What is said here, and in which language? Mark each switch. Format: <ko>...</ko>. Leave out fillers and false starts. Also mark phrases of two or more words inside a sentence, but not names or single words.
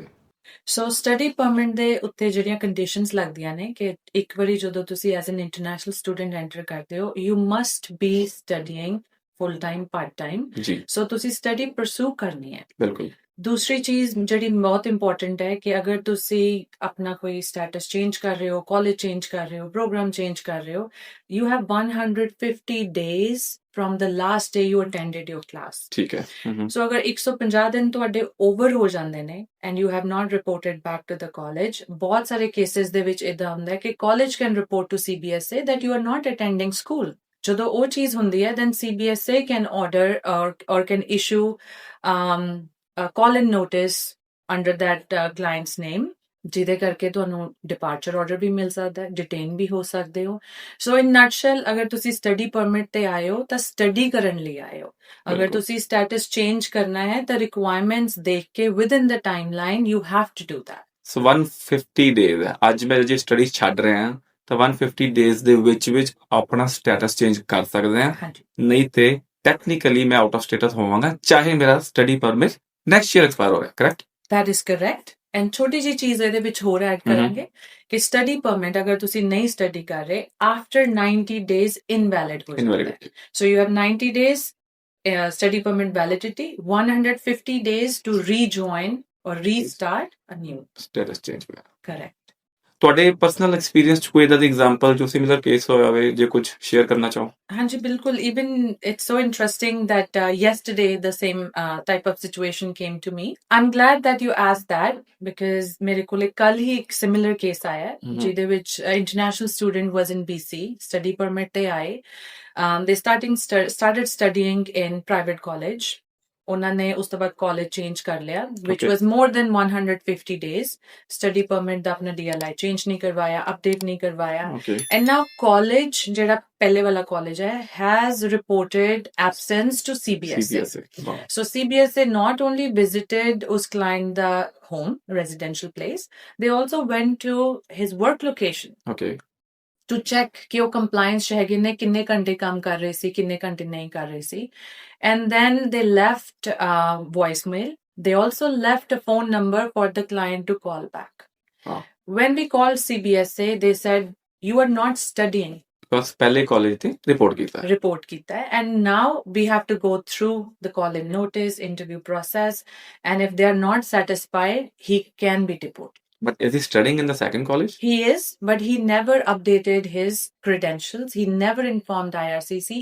<pa>ਸੋ</pa> <en>study permit</en> <pa>ਦੇ ਉੱਤੇ ਜਿਹੜੀਆਂ ਕੰਡੀਸ਼ਨਸ ਲੱਗਦੀਆਂ ਨੇ ਕਿ ਇੱਕ ਵਾਰੀ ਜਦੋਂ ਤੁਸੀਂ</pa> <en>as an international student enter</en> <pa>ਕਰਦੇ ਹੋ,</pa> <en>you must be studying full time, part time.</en> <pa>ਸੋ ਤੁਸੀਂ</pa> <en>study pursue</en> <pa>ਕਰਨੀ ਹੈ। ਬਿਲਕੁਲ। ਦੂਸਰੀ ਚੀਜ਼ ਜਿਹੜੀ ਬਹੁਤ ਇੰਪੋਰਟੈਂਟ ਹੈ ਕਿ ਅਗਰ ਤੁਸੀਂ ਆਪਣਾ ਕੋਈ ਸਟੇਟਸ ਚੇਂਜ ਕਰ ਰਹੇ ਹੋ, ਕਾਲਜ ਚੇਂਜ ਕਰ ਰਹੇ ਹੋ, ਪ੍ਰੋਗਰਾਮ ਚੇਂਜ ਕਰ ਰਹੇ ਹੋ,</pa> <en>you have 150 days from the last day you attended your class.</en> <pa>ਠੀਕ ਹੈ। ਸੋ ਅਗਰ 150 ਦਿਨ ਤੁਹਾਡੇ ਓਵਰ ਹੋ ਜਾਂਦੇ ਨੇ</pa> <en>and you have not reported back to the college,</en> <pa>ਬਹੁਤ ਸਾਰੇ ਕੇਸਿਸ ਦੇ ਵਿੱਚ ਇਦਾਂ ਹੁੰਦਾ ਹੈ ਕਿ</pa> <en>college can report to CBSA that you are not attending school.</en> <pa>ਜਦੋਂ ਉਹ ਚੀਜ਼ ਹੁੰਦੀ ਹੈ,</pa> <en>then CBSA can order or can issue a call-in notice under that client's name,</en> <pa>ਜਿਹਦੇ ਕਰਕੇ ਤੁਹਾਨੂੰ</pa> <en>departure order</en> <pa>ਵੀ ਮਿਲ ਸਕਦਾ ਹੈ, ਡਿਟੇਨ ਵੀ ਹੋ ਸਕਦੇ ਹੋ। ਸੋ</pa> <en>in nutshell,</en> <pa>ਅਗਰ ਤੁਸੀਂ</pa> <en>study permit</en> <pa>ਤੇ ਆਏ ਹੋ ਤਾਂ ਸਟੱਡੀ ਕਰਨ ਲਈ ਆਏ ਹੋ। ਅਗਰ ਤੁਸੀਂ</pa> <en>status change</en> <pa>ਕਰਨਾ ਹੈ ਤਾਂ ਰਿਕੁਆਇਰਮੈਂਟਸ ਦੇਖ ਕੇ</pa> <en>within the timeline you have to do that.</en> <pa>ਸੋ 150 ਡੇਜ਼ ਹੈ। ਅੱਜ ਮੈਂ ਜੇ ਸਟੱਡੀ ਛੱਡ ਰਿਹਾ ਹਾਂ ਤਾਂ 150 ਡੇਜ਼ ਦੇ ਵਿੱਚ ਆਪਣਾ</pa> <en>status change</en> <pa>ਕਰ ਸਕਦੇ ਹਾਂ, ਨਹੀਂ ਤੇ ਟੈਕਨੀਕਲੀ ਮੈਂ</pa> <en>out of status</en> <pa>ਹੋਵਾਂਗਾ, ਚਾਹੇ ਮੇਰਾ</pa> <en>study permit next year expire</en> <pa>ਹੋ ਰਿਹਾ। ਕਰੈਕਟ?</pa> <en>that is correct. ਐਂਡ ਛੋਟੀ ਜਿਹੀ ਚੀਜ਼ ਇਹਦੇ ਵਿੱਚ ਹੋਰ ਐਡ ਕਰਾਂਗੇ ਕਿ study permit ਅਗਰ ਤੁਸੀਂ ਨਹੀਂ ਸਟੱਡੀ ਕਰ ਰਹੇ, after 90 days ਇਨਵੈਲਿਡ ਹੋ ਜਾਂਦਾ ਹੈ। so you have 90 days study permit validity, 150 days to rejoin or restart a new status change. Correct.</en> <pa>ਤੁਹਾਡੇ</pa> <en>personal experience</en> <pa>'ਚ ਕੋਈ ਏਦਾਂ ਦੀ ਐਗਜ਼ਾਮਪਲ ਜੋ</pa> <en>similar case</en> <pa>ਹੋਇਆ ਹੋਵੇ ਜੇ ਕੁਝ ਸ਼ੇਅਰ ਕਰਨਾ ਚਾਹੋ? ਹਾਂਜੀ, ਬਿਲਕੁਲ.</pa> <en>Even it's so interesting that yesterday the same type of situation came to me. I'm glad that you asked that because</en> <pa>ਮੇਰੇ ਕੋਲੇ ਕੱਲ੍ਹ ਹੀ ਇੱਕ</pa> <en>similar case</en> <pa>ਆਇਆ ਜਿਹਦੇ</pa> <en>which international student was in BC, study permit</en> <pa>ਤੇ ਆਏ.</pa> <en>They started studying in private college.</en> <pa>ਉਹਨਾਂ ਨੇ ਉਸ ਤੋਂ ਬਾਅਦ ਕਾਲਜ ਚੇਂਜ ਕਰ ਲਿਆ which</pa> <en>Okay. was more than 150 days. Study permit</en> <pa>ਦਾ ਆਪਣਾ DLI ਚੇਂਜ ਨਹੀਂ ਕਰਵਾਇਆ, ਅਪਡੇਟ ਨਹੀਂ ਕਰਵਾਇਆ.</pa> <en>Okay. And now college</en> <pa>ਜਿਹੜਾ ਪਹਿਲੇ ਵਾਲਾ college ਹੈ</pa> <en>has reported absence to CBSE. CBSE. Wow. So CBSE not only visited us client the home, residential place, they also went to his work location Okay. to check</en> <pa>ਕਿ ਉਹ compliance 'ਚ ਹੈਗੇ ਨੇ, ਕਿੰਨੇ ਘੰਟੇ ਕੰਮ ਕਰ ਰਹੇ ਸੀ, ਕਿੰਨੇ ਘੰਟੇ ਨਹੀਂ ਕਰ ਰਹੇ ਸੀ.</pa> <en>And then they left voicemail. They also left a phone number for the client to call back. Wow. When we called CBSA, they said, you are not studying.</en> <pa>ਬਸ ਪਹਿਲੇ ਕਾਲਜ ਤੇ ਰਿਪੋਰਟ ਕੀਤਾ ਹੈ। ਰਿਪੋਰਟ ਕੀਤਾ ਹੈ.</pa> <en>And now we have to go through the call-in notice, interview process, and if they are not satisfied, he can be deported. But is he studying in the second college? He is, but he never updated his credentials. He never informed IRCC.</en>